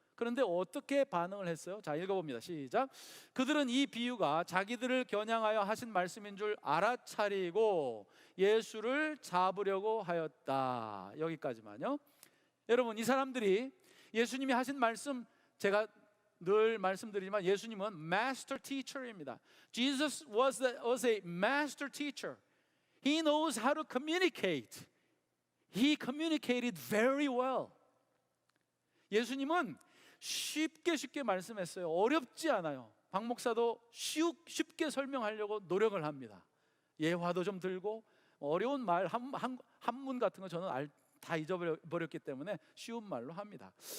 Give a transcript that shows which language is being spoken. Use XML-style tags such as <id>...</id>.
<ko>그런데 어떻게 반응을 했어요? 자, 읽어봅니다. 시작. 그들은 이 비유가 자기들을 겨냥하여 하신 말씀인 줄 알아차리고 예수를 잡으려고 하였다. 여기까지만요. 여러분, 이 사람들이 예수님이 하신 말씀, 제가 늘 말씀드리지만 예수님은 master teacher입니다.</ko> <en>Jesus was a master teacher. He knows how to communicate. He communicated very well.</en> <ko>예수님은 쉽게 말씀했어요. 어렵지 않아요. 박 목사도 쉽게 설명하려고 노력을 합니다. 예화도 좀 들고, 어려운 말 한문 같은 거 저는 다 잊어버렸기 때문에 쉬운 말로 합니다.</ko>